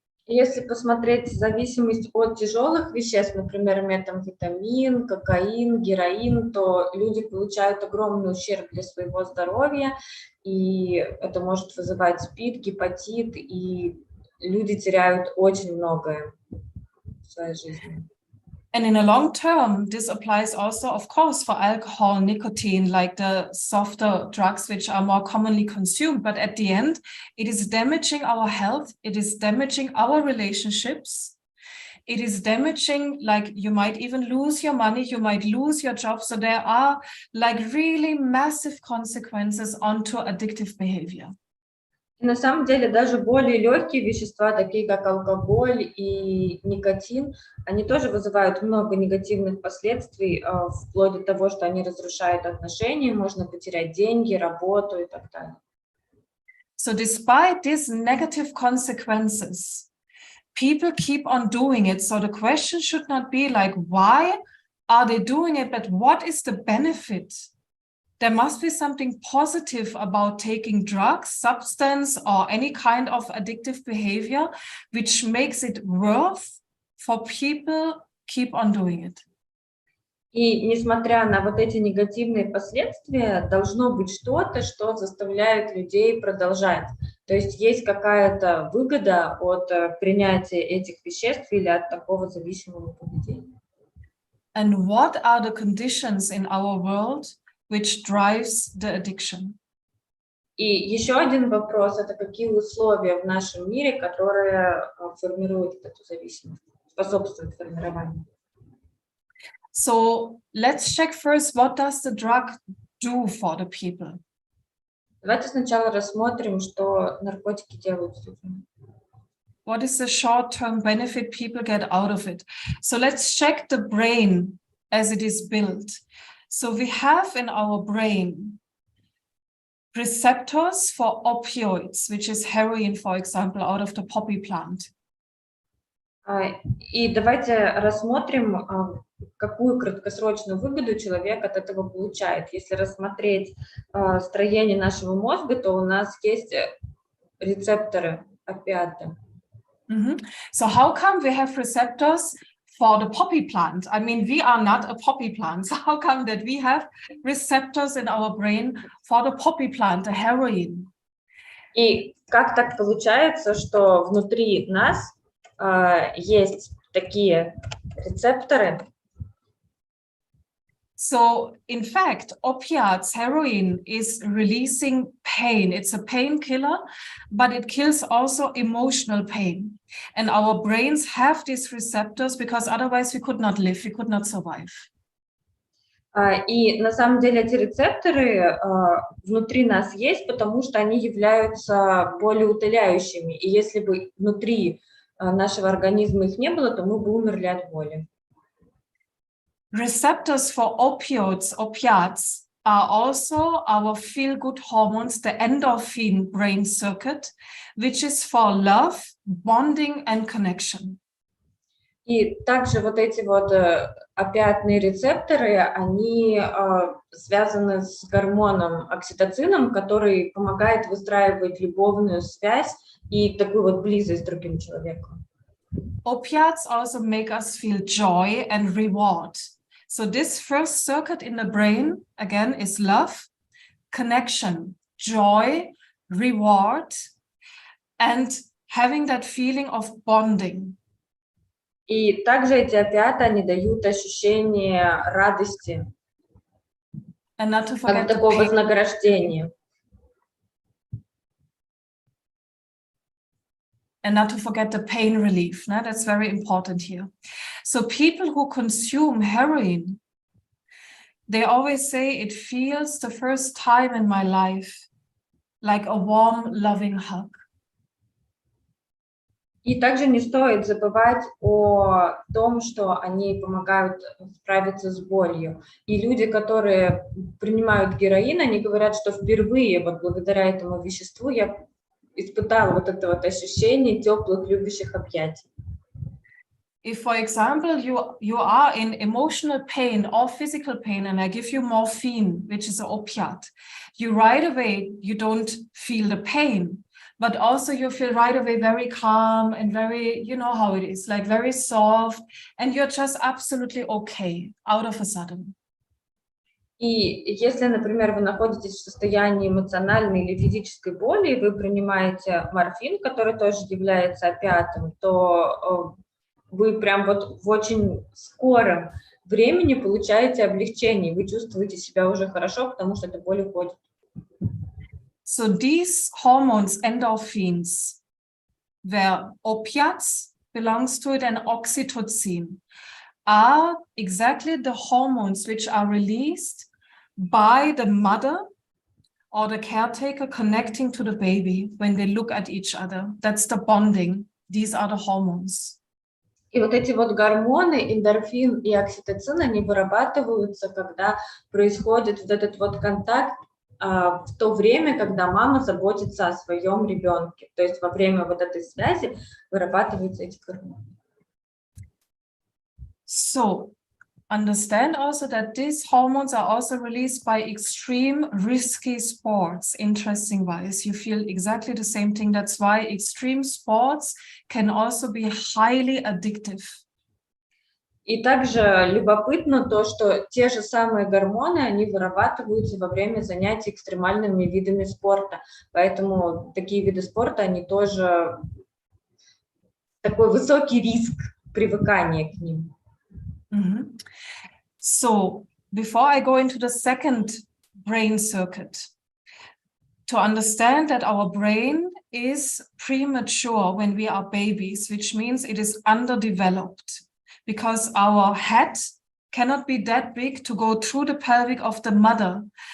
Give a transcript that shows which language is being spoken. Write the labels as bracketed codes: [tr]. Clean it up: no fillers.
[ru] Если посмотреть зависимость от тяжелых веществ, например, метамфетамин, кокаин, героин, то люди получают огромный ущерб для своего здоровья, и это может вызывать СПИД, гепатит, и люди теряют очень многое в своей жизни. [en] And in a long term, this applies also, of course, for alcohol, nicotine, like the softer drugs, which are more commonly consumed. But at the end, it is damaging our health. It is damaging our relationships. It is damaging, like you might even lose your money, you might lose your job. So there are like really massive consequences onto addictive behavior. [ru] И на самом деле даже более легкие вещества, такие как алкоголь и никотин, они тоже вызывают много негативных последствий, вплоть до того, что они разрушают отношения, можно потерять деньги, работу и так далее. [en] So despite these negative consequences, people keep on doing it. So the question should not be like, why are they doing it, but what is the benefit? There must be something positive about taking drugs, substance, or any kind of addictive behavior, which makes it worth for people keep on doing it. [ru] И несмотря на вот эти негативные последствия, должно быть что-то, что заставляет людей продолжать. То есть какая-то выгода от принятия этих веществ или от такого зависимого поведения. [en] And what are the conditions in our world which drives the addiction? [ru] И еще один вопрос – это какие условия в нашем мире, которые формируют эту зависимость, способствуют формированию. [en] So let's check first, what does the drug do for the people? [ru] Давайте сначала рассмотрим, что наркотики делают с людьми. [en] What is the short-term benefit people get out of it? So let's check the brain as it is built. So we have in our brain receptors for opioids, which is heroin, for example, out of the poppy plant. [ru] И давайте рассмотрим, какую краткосрочную выгоду человек от этого получает. Если рассмотреть строение нашего мозга, то у нас есть рецепторы опиаты. [en] So how come we have receptors for the poppy plant? I mean, we are not a poppy plant. So how come that we have receptors in our brain for the poppy plant, the heroin? [ru] И как так получается, что внутри нас есть такие рецепторы? [en] So, in fact, opiates, heroin is releasing pain. It's a painkiller, but it kills also emotional pain. And our brains have these receptors because otherwise we could not live, we could not survive. [ru] И на самом деле эти рецепторы внутри нас есть, потому что они являются болеутоляющими. И если бы внутри нашего организма их не было, то мы бы умерли от боли. [en] Receptors for opiates are also our feel-good hormones, the endorphin brain circuit, which is for love, bonding, and connection. [ru] И также вот эти вот опиатные рецепторы, они связаны с гормоном окситоцином, который помогает выстраивать любовную связь и такую вот близость с другим человеком. [en] Opiates also make us feel joy and reward. So this first circuit in the brain, again, is love, connection, joy, reward, and having that feeling of bonding. [ru] И также эти опиаты, они дают ощущение радости, [en] And not to [ru] как [en] forget the [ru] такого [en] pain. [ru] вознаграждения. [en] And not to forget the pain relief. No? That's very important here. So people who consume heroin, they always say it feels the first time in my life like a warm, loving hug. [ru] И также не стоит забывать о том, что они помогают справиться с болью. И люди, которые принимают героин, они говорят, что впервые вот благодаря этому веществу я испытала вот это вот ощущение теплых, любящих объятий. [en] If, for example, you are in emotional pain or physical pain, and I give you morphine, which is an opiate, you right away, you don't feel the pain, but also you feel right away very calm and very, you know how it is, like very soft, and you're just absolutely okay out of a sudden. [ru] И если, например, вы находитесь в состоянии эмоциональной или физической боли, и вы принимаете морфин, который тоже является опиатом, то вы прям вот в очень скором времени получаете облегчение, вы чувствуете себя уже хорошо, потому что эта боль уходит. [en] So these hormones, endorphins, where opiates belongs to it and oxytocin, are exactly the hormones which are released by the mother or the caretaker connecting to the baby when they look at each other. That's the bonding. These are the hormones. [ru] И вот эти вот гормоны, эндорфин и окситоцин, они вырабатываются, когда происходит вот этот вот контакт в то время, когда мама заботится о своем ребенке. То есть во время вот этой связи вырабатываются эти гормоны. [en] So, understand also that these hormones are also released by extreme risky sports. Interesting wise, you feel exactly the same thing. That's why extreme sports can also be highly addictive. [ru] И также любопытно то, что те же самые гормоны, они вырабатываются во время занятий экстремальными видами спорта. Поэтому такие виды спорта, они тоже такой высокий риск привыкания к ним. Mm-hmm. [en] So, before I go into the second brain circuit, to understand that our brain is premature when we are babies, which means it is underdeveloped because our head cannot be that big to go through the pelvic of the mother.